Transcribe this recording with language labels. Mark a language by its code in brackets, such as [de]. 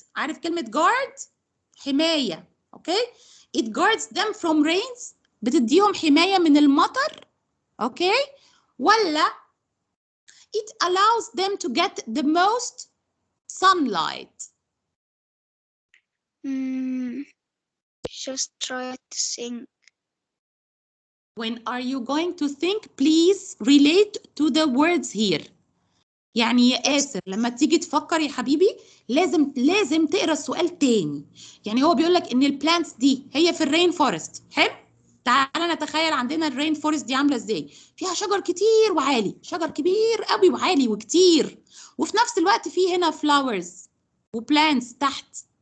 [ar] عارف كلمة guard؟ حماية. [en] Okay? It guards them from rains. [ar] بتديهم حماية من المطر. Okay? [en] ولا it allows them to get the most sunlight. Just try to think. When are you going to think? Please relate to the words here. [ar] يعني يا آسر لما تيجي تفكر يا حبيبي لازم تقرا السؤال تاني. يعني هو بيقول لك ان البلانتس دي هي في الرين فورست. حلو؟ تعالى نتخيل عندنا الرين فورست دي عامله ازاي؟ فيها شجر كتير وعالي، شجر كبير قوي وعالي وكتير، وفي نفس الوقت في هنا فلاورز وبلانتس تحت.